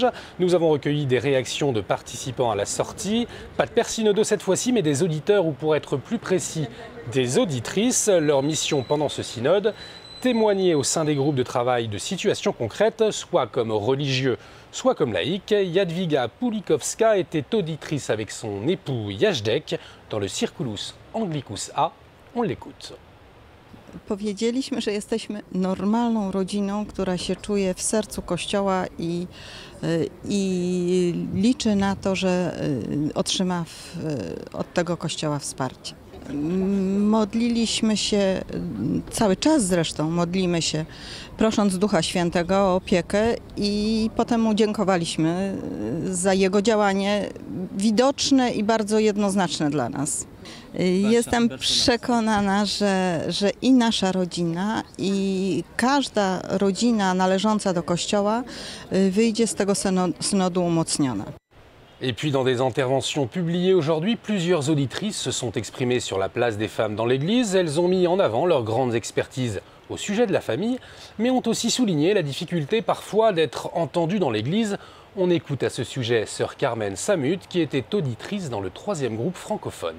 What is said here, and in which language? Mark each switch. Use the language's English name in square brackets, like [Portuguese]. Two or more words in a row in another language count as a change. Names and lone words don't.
[French] Nous avons recueilli des réactions de participants à la sortie, pas de pères synodaux cette fois-ci, mais des auditeurs ou pour être plus précis, des auditrices. Leur mission pendant ce synode, témoigner au sein des groupes de travail de situations concrètes, soit comme religieux, soit comme laïcs. Jadwiga Pulikowska était auditrice avec son époux Jazdek dans le Circulus Anglicus A. On l'écoute. [Polish] Powiedzieliśmy, że jesteśmy normalną rodziną, która się czuje w sercu Kościoła i liczy na to, że otrzyma od tego Kościoła wsparcie. Modliliśmy się, cały czas zresztą modlimy się, prosząc Ducha Świętego o opiekę i potem mu dziękowaliśmy za jego działanie widoczne i bardzo jednoznaczne dla nas. Jestem przekonana, że i nasza rodzina, i każda rodzina należąca do Kościoła wyjdzie z tego synodu umocniona. [French] Et puis dans des interventions publiées aujourd'hui, plusieurs auditrices se sont exprimées sur la place des femmes dans l'Église. Elles ont mis en avant leurs grandes expertises au sujet de la famille, mais ont aussi souligné la difficulté parfois d'être entendues dans l'Église. On écoute à ce sujet sœur Carmen Samut, qui était auditrice dans le 3e groupe francophone.